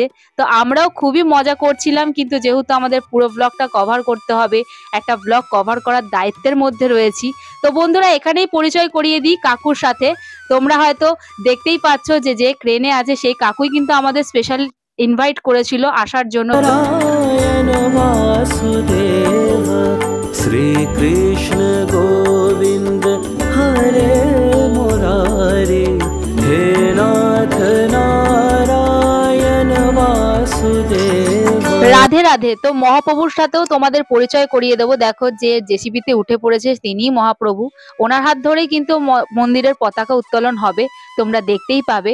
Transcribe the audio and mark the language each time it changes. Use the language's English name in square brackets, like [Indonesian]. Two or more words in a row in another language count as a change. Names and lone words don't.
[Bangla] তো আমরাও খুবই মজা করছিলাম, কিন্তু যেহেতু আমাদের পুরো ব্লগটা কভার করতে হবে, একটা [English] blog cover [Bangla] করার দায়িত্বের মধ্যে রয়েছি। তো বন্ধুরা এখানেই পরিচয় করিয়ে দিই কাকুর সাথে। তোমরা হয়তো দেখতেই পাচ্ছ যে যে ক্রেনে আছে সেই কাকুই কিন্তু আমাদের [English] special invite [Bangla] করেছিল আসার জন্য। [Sanskrit] नारायण वासुदेव श्री कृष्ण गोविंद हरे मुरारी हे नाथ नारायण वासुदेव। [Bangla] রাধে রাধে। তো মহাপ্রভুর সাথেও তোমাদের পরিচয় করিয়ে দেবো। দেখো যে জেসিবিতে উঠে পড়েছে তিনিই মহাপ্রভু, ওনার হাত ধরেই কিন্তু মন্দিরের পতাকা উত্তোলন হবে, তোমরা দেখতেই পাবে।